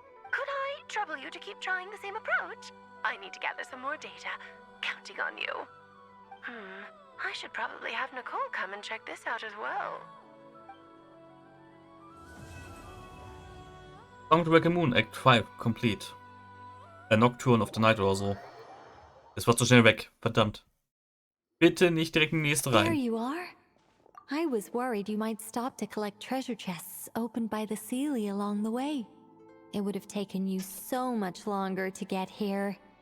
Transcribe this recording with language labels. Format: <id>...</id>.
<en>Could I trouble you to keep trying the same approach? I need to gather some more data. Counting on you. I should probably have Nicole come and check this out as well. Song to Wake a Moon, Act 5, complete.</en> <de>Nocturne of the Night oder so. Es war zu schnell weg, verdammt. Bitte nicht direkt in die nächste</de> <en>There</en> <de>rein.</de> <en>you are. I was worried you might stop to collect treasure chests opened by the Seelie along the way. It would have taken you so much longer to get here.</en>